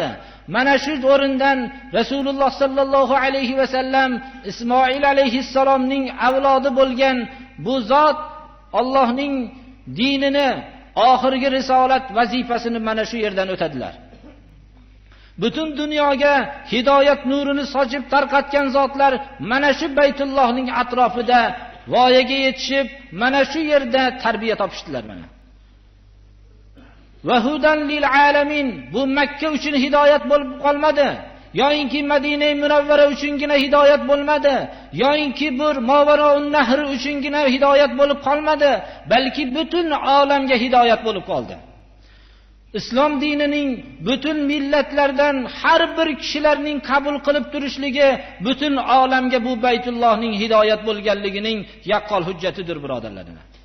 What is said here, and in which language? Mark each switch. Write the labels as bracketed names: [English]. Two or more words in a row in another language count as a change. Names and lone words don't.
[Uzbek] Mana shu o'rindan Rasululloh [Arabic] صلى الله عليه وسلم [Uzbek] Ismoil alayhissalomning avlodi bo'lgan bu zot Allohning dinini, oxirgi risolat vazifasini mana shu yerdan o'tadilar. Butun dunyoga hidoyat nurini sochib tarqatgan zotlar mana shu Baytullohning atrofida voyaga yetishib, mana shu yerda tarbiya topishdilar mana. [Arabic] وهدى للعالمين, [Uzbek] bu Makka uchun hidoyat bo'lib qolmadi. Yo'inki Madina Munawvara uchungina hidoyat bo'lmadi. Yo'inki bir Movaroun Nahr uchungina hidoyat bo'lib qolmadi, balki butun olamga hidoyat bo'lib qoldi. Islom dinining butun millatlardan har bir kishilarning qabul qilib turishligi butun olamga bu Baytullohning hidoyat bo'lganligining yaqqol hujjatidir, birodarlar.